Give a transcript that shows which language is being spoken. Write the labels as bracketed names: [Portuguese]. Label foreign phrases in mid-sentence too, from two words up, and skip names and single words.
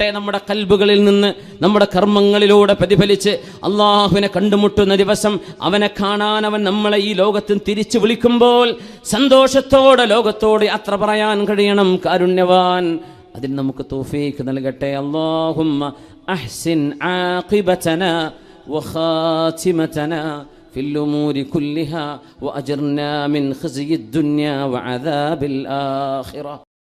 [Malayalam] നമ്മുടെ കൽബുകളിൽ നിന്ന്, നമ്മുടെ കർമ്മങ്ങളിലൂടെ പ്രതിഫലിച്ച് അള്ളാഹുവിനെ കണ്ടുമുട്ടുന്ന ദിവസം, അവനെ കാണാൻ അവൻ നമ്മളെ ഈ ലോകത്തിൽ തിരിച്ചു വിളിക്കുമ്പോൾ സന്തോഷത്തോടെ ലോകത്തോട് യാത്ര പറയാൻ കഴിയണം. കാരുണ്യവാൻ അതിന് നമുക്ക് തൗഫീഖ് നൽകട്ടെ. [Arabic] اللهم أحسن عاقبتنا وخاتمتنا في الأمور كلها وأجرنا من خزي الدنيا وعذاب الآخرة.